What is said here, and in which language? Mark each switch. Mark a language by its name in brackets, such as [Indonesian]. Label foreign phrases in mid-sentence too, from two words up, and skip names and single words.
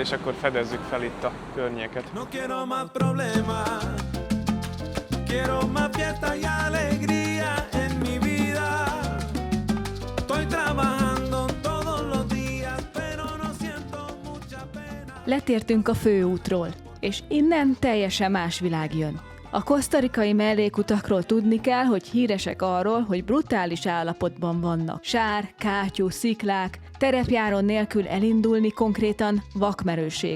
[Hungarian] akkor fedezzük fel itt a környéket. [Spanish] No quiero más problemas, quiero más fiesta y alegría en mi vida. Estoy trabajando todos los días, pero no siento mucha pena. [Hungarian] Letértünk a főútról, és innen teljesen más világ jön. A kosztarikai mellékutakról tudni kell, hogy híresek arról, hogy brutális állapotban vannak. Sár, kátyú, sziklák, terepjáron nélkül elindulni konkrétan vakmerőség.